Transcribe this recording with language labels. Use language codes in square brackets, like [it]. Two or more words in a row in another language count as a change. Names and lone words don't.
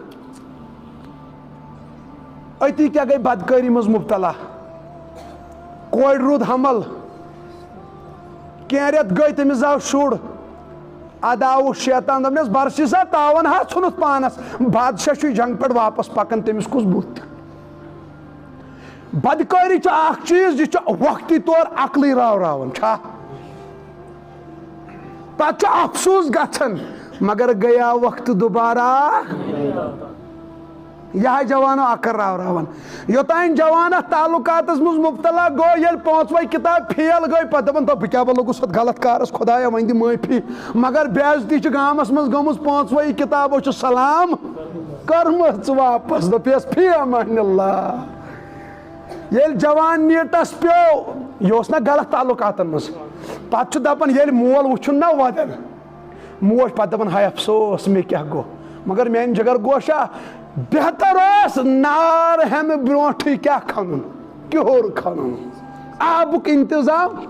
[ks] أتی کیٛاہ گٔے بدکٲری منٛز مبتلا کورِ روٗد حمل کینٛہہ رٮ۪تھ گٔے تٔمِس زاو شُر ادٕ آوُس شیطان دوٚپنس برسی سا تاون ہا ژھُنُتھ پانس بادشاہ چھُ جنگ پٮ۪ٹھ واپس پکان تٔمِس کُس بُتھ بدکٲری چھُ اکھ چیٖز یہِ چھُ وقتی طور عقلٕے راوراوان چھا پتہٕ چھُ افسوٗس گژھان مگر [ur] گیا وقت دوبارہ [ks] یہ جوانو عقل راوراوان یوتانۍ جوان اتھ تعلقاتس منٛز مبتلا گوٚو ییٚلہِ 5وے کتاب فیل گٔے پتہٕ دپان بہٕ کیٛاہ بہٕ لوٚگُس اتھ غلط کارس خۄدایا وۄنۍ دِ معٲفی مگر بے عزتی چھِ گامس منٛز گٔمٕژ 5وے کتابو چھُ سلام کٔرمٕژ واپس دوٚپیس [ar] فی امان اللہ [ks] ییٚلہِ جوان نیٖٹس پیوٚو یہِ اوس نا غلط تعلقاتن منٛز پتہٕ چھُ دپان ییٚلہِ مول وٕچھُن نا ودان موج پتہٕ دپان ہاے افسوس مےٚ کیٛاہ گوٚو مگر میانہِ جگر گوشا بہتر اوس نار ہٮ۪نہٕ برونٛٹھٕے کیٛاہ کھنُن کیُہُر کھنُن آبُک انتظام